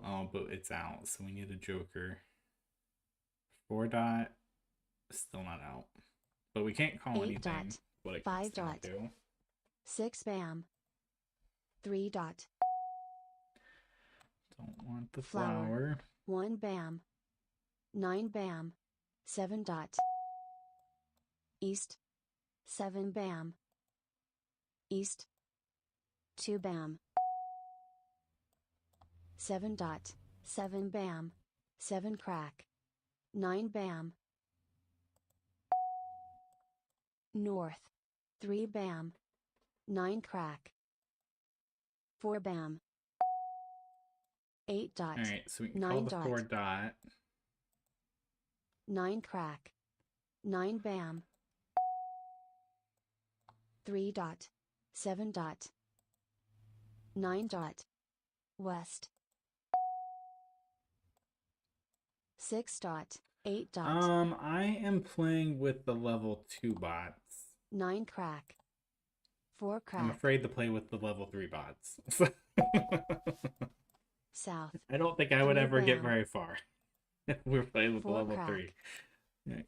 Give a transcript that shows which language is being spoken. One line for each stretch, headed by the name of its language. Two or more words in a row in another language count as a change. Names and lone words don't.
English: Oh, but it's out, so we need a joker. 4 dot, still not out. But we can't call 8 anything. dot. What it 5 dot. do. 6 bam. 3 dot. Don't want the flower. 1 bam. 9 bam. 7 dot. East. 7 bam. East. 2 bam. 7 dot. 7 bam. 7 crack. 9 bam. North. 3 bam. 9 crack. 4 bam. 8 dot. Alright, so we can 9 call the dot. 4 dot. 9 crack. 9 bam. 3 dot. 7 dot. 9 dot. West. 6 dot. 8 dot. I am playing with the level 2 bots. 9 crack. 4 crack. I'm afraid to play with the level 3 bots. South. I don't think I would ever get bam. very far if we're playing with the 4 level crack. 3. You know,